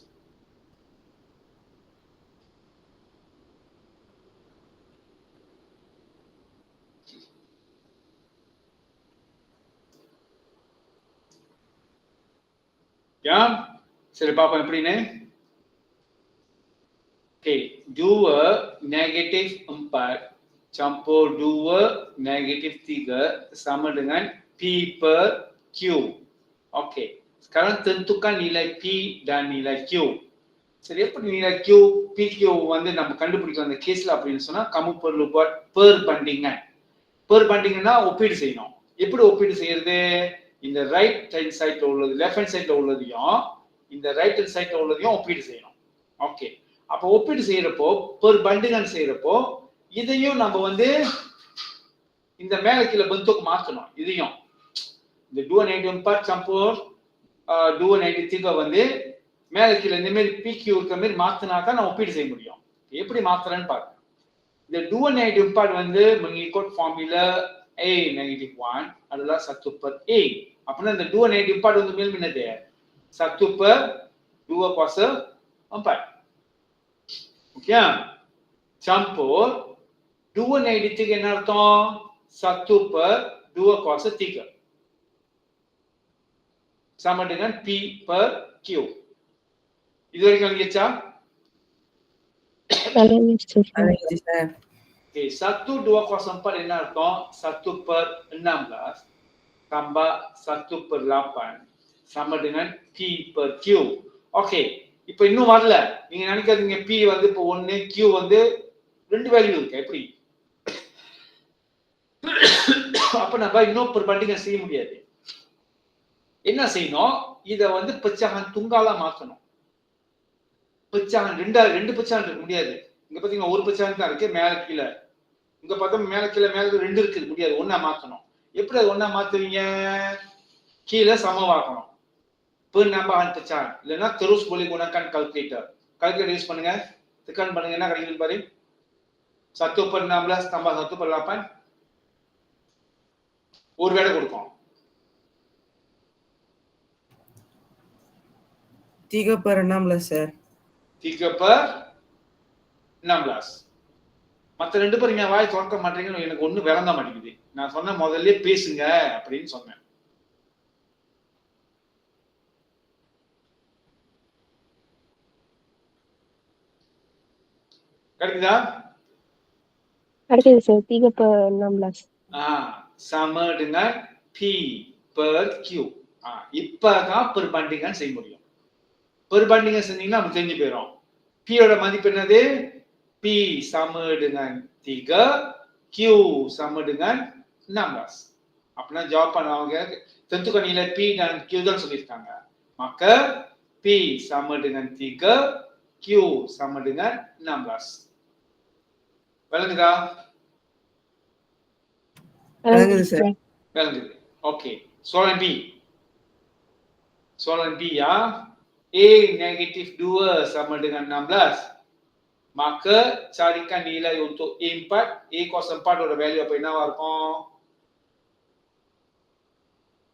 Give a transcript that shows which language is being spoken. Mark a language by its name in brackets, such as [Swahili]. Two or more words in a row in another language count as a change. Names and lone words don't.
[Malay] Ya, saya dapat apa yang ini? Okey, 2-4 campur 2-3 sama dengan P per Q. Okey, sekarang tentukan nilai P dan nilai Q. [Tamil] சரி எப்படி nilai Q, PQ வந்து நம்ம கண்டுபிடிக்கலாம் அந்த கேஸ்ல அப்படின்னு சொன்னா [Malay] kamu perlu buat perbandingan. [Tamil] Perbandinganனா ஒப்பீடு செய்யணும். எப்படி ஒப்பீடு செய்யறது? இந்த ரைட் ஹேண்ட் சைடுல உள்ளது லெஃப்ட் ஹேண்ட் சைடுல உள்ளதையும் இந்த ரைட் ஹேண்ட் சைடுல உள்ளதையும் ஒப்பீடு செய்யணும். ஓகே. அப்ப ஒப்பீடு செய்யறப்போ perbandingan செய்யறப்போ இதையும் நம்ம வந்து இந்த மேல கீழ பென்துக்கு மாத்தணும். இதையும் இந்த 2/4 campur 2/3 வந்து மேல கீழ இந்த மாதிரி PQ இருக்கிற மாதிரி மாத்தினா தான் நான் ஒப்பீடு செய்ய முடியும். எப்படி மாத்துறேன்னு பாருங்க. இந்த 2/4 வந்து [Malay] mengikut formula A-1 adalah 1/A. [Tamil] அப்படின்னா இந்த 2/4 வந்து மேல் என்னது? 1/2/4. ஓகே? campur 2/3 என்ன அர்த்தம்? [Malay] 1/2/3 sama dengan P per Q. [Tamil] இது வரைக்கும் விளங்கிச்சா? விளங்கிடுச்சு sir. [English] Alright sir. [Tamil] Okay, 1/2/4 என்ன அர்த்தம்? [Malay] 1/16 tambah 1/8 sama dengan P per Q. [Tamil] Okay, இப்போ இன்னும் வரல. நீங்க நினைக்காதீங்க P வந்து இப்போ 1 Q வந்து ரெண்டு வேல்யூ இருக்கு. எப்படி? அப்ப நம்ம இன்னும் perbandingan செய்ய முடியாது. என்ன செய்யணும்? இத வந்து [Malay] pecahan tunggal- [Tamil] ஆ மாத்தணும். pecahan ரெண்டு pecahan இருக்க முடியாது. இங்க பாத்தீங்கன்னா ஒரு pecahan தான் இருக்கு மேல கீழ. இங்க பார்த்தா மேல கீழ மேல ரெண்டு இருக்கு முடியாது. ஒண்ணா மாத்தணும். எப்படி அது ஒண்ணா மாத்துவீங்க? கீழ சமமாக்கணும். [Malay] penambahan pecahan. இல்லனா terus boleh gunakan calculator. [Tamil] Calculator யூஸ் பண்ணுங்க. tekan பண்ணுங்க என்ன கிடைக்குதுன்னு பாரு. 1/16 tambah 1/8 ஒரு வேளை கொடுக்கும். 3/16 sir. 3/16. மத்த ரெண்டு பேரும் நீங்க வாய் திறக்க மாட்டீங்கன்னு எனக்கு ஒண்ணு விளங்க மாட்டேங்குது. நான் சொன்ன முதல்ல பேசுங்க அப்படின்னு சொன்னேன். கிடைக்குதா? கிடைக்குது sir. 3/16. [Malay] sama dengan P per Q. [Tamil] இப்பதான் perbandingan செய்ய முடியும். perbandingan செஞ்சீங்கன்னா நமக்கு தெரிஞ்சு போயிடும். P யோட மதிப்பு என்னது? [Malay] P sama dengan 3, Q sama dengan 16. [Tamil] அப்படின்னா ஜவாப் அவங்க [Malay] tentukan nilai P dan Q [Tamil] தான் சொல்லியிருக்காங்க. [Malay] maka P sama dengan 3, Q sama dengan 16. [Tamil] விளங்குதா? விளங்குது sir. விளங்குது. ஓகே. [Malay] soalan B. Soalan B ya. A -2 sama dengan 16. Maka carikan nilai untuk A4. [Tamil] A cos 4 ஓட வேல்யூ அப்ப என்னவா இருக்கும்?